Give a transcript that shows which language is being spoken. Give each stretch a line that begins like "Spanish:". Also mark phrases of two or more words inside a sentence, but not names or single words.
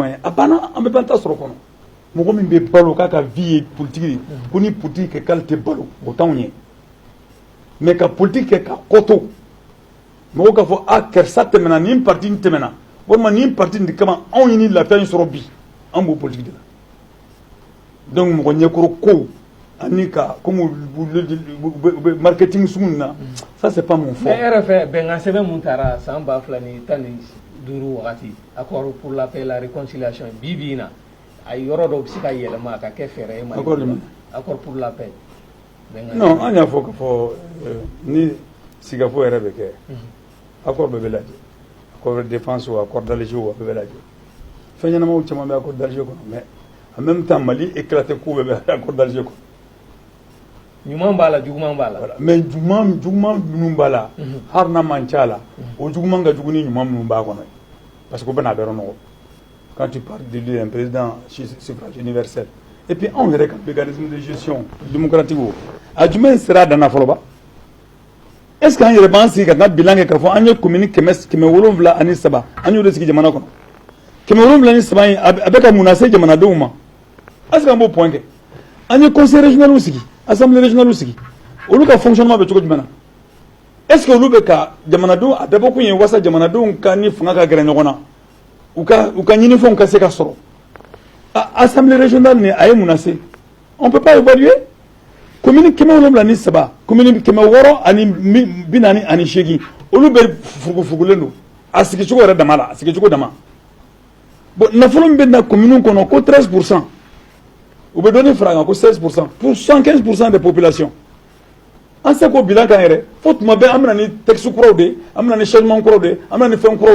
Bambara: ye a banna an bɛ ban ta sɔrɔ kɔnɔ mɔgɔ min bɛ balo k'a ka vie ye politique de ko ni politique kɛ k'ale tɛ balo o t'anw ye mais ka politique kɛ ka kɔto mɔgɔw k'a fɔ karisa tɛmɛna nin parti in tɛmɛna walima nin parti in de kama anw ye nin lafiya in sɔrɔ bi an b'o politique de la donc mɔgɔ ɲɛkɔrɔ ko ani ka
French: comme marketing
Bambara: sugu na
French: ça c'est pas mon fort.
Bambara: mais RFI bɛnkan sɛbɛn mun taara san 2015 wagati
French: accord pour la paix et la réconciliation
Bambara: bi in na a yɔrɔ dɔw bɛ se ka yɛlɛma a ka kɛ fɛɛrɛ ye Mali la
French: accord pour la paix.
Bambara: non an y'a fɔ ka fɔ ni sigafo yɛrɛ bɛ kɛ accord bɛɛ bɛ lajɛ
French: accord de défense ou accord d'Alger
Bambara: o bɛɛ bɛ lajɛ fɛn ɲɛnamaw caman bɛ
French: accord d'Alger
Bambara: kɔnɔ
French: mais en même temps Mali éclaté
Bambara: ko bɛɛ bɛ
French: accord d'Alger
Bambara: kɔnɔ. ɲuman b'a la juguman b'a la. mais juguman minnu b'a la hali n'a man ca la o juguman ka jugu ni ɲuman minnu b'a kɔnɔ
French: parce que
Bambara: o bɛna a bɛɛ nɔgɔ
French: quand tu parles de un président suffrage universel et puis
Bambara: anw yɛrɛ ka
French: mécanisme de gestion démocratique
Bambara: o a jumɛn sera a dan na fɔlɔ ba
French: est ce que
Bambara: an yɛrɛ b'an sigi ka n ka bilan kɛ k'a fɔ an ye commune 773 an y'o de sigi jamana kɔnɔ 773 in a bɛ ka mun lase jamanadenw ma
French: est ce que
Bambara: an b'o point kɛ an ye
French: conseil régional
Bambara: sigi
French: assemblée régionale
Bambara: sigi olu ka fonctionnement bɛ cogo jumɛn na
French: est-ce que
Bambara: olu bɛ ka jamanadenw a dabɔ kun ye wasa jamanadenw ka ni fanga ka gɛrɛ ɲɔgɔn na u ka ɲinifɛnw ka se ka sɔrɔ
French: assemblée régionale
Bambara: ni a ye mun na se
French: on peut pas évaluer commune 773 commune 648
Bambara: olu bɛ fugufugulen don a sigicogo yɛrɛ dama la a sigicogo dama bon nafolo min bɛ na commune kɔnɔ ko 13% u bɛ dɔɔni fara a kan ko 16%
French: pour 115% de population
Bambara: an se k'o bilan kan yɛrɛ fo tuma bɛɛ an bɛ na ni texte kuraw de ye an bɛ na ni changement kuraw de ye an bɛ na ni fɛn kuraw de